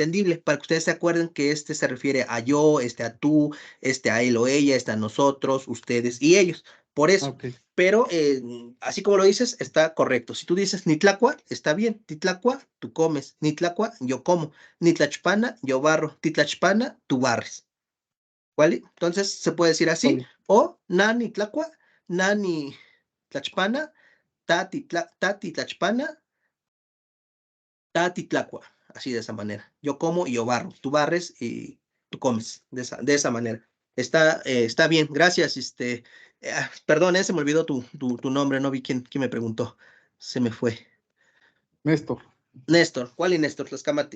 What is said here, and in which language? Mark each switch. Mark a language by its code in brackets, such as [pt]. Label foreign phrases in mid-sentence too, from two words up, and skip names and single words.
[es] entendible, para que ustedes se acuerden que se refiere a yo, a tú, a él o ella, a nosotros, ustedes y ellos. Por eso. ok. Pero así como lo dices, está correcto. Si tú dices nitlacua, está bien. Titlacua, tú comes. Nitlacua, yo como. Nitlachpana, yo barro. Titlachpana, tú barres. ¿Vale? Entonces se puede decir así. Vale. [nah] O na nitlacua, na ni tlachpana, tati tlachpana, tati tlacua. [es] Así de esa manera. Yo como y yo barro. Tú barres y tú comes. De esa manera. Está bien. Gracias. Perdón, se me olvidó tu nombre. No vi quién me preguntó. Se me fue. Néstor. Néstor, ¿cuál y Néstor? Tlaxcamati.